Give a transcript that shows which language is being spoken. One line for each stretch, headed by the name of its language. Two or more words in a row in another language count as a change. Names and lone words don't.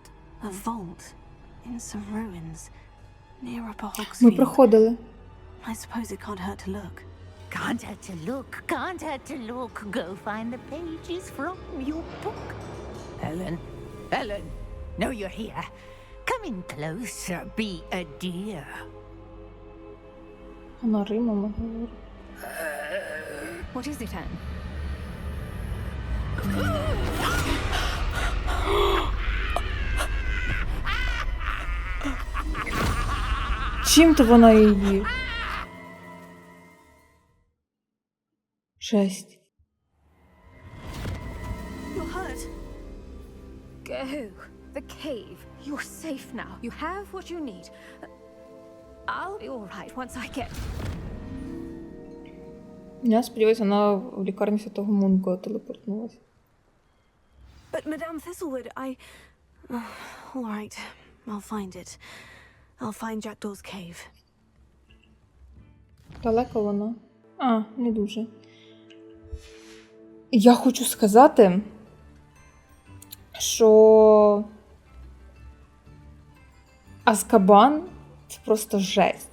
English: A vault in some ruins near Upper
Ukrainian: Ми
English: Hogsfield.
Ukrainian: проходили.
English: I suppose it can't hurt to look. Can't hurt to look, can't hurt to look. Go find the pages from your book. Ellen, no, you're here. Come in closer, be a dear.
Ukrainian: Вона римами говорить.
English: What is it, Anne?
Ukrainian: Чим то вона її? Жесть.
English: You're hurt. Go. The cave. You're safe now. You have what you need. I'll be all right once I get...
Ukrainian: Я сподіваюся, вона в лікарні Святого Мунго телепортнулася.
English: But Madame Thistlewood, all right, I'll find it. I'll find Jackdaw's cave.
Ukrainian: Далеко вона? А, не дуже. Я хочу сказати, що Азкабан – це просто жесть.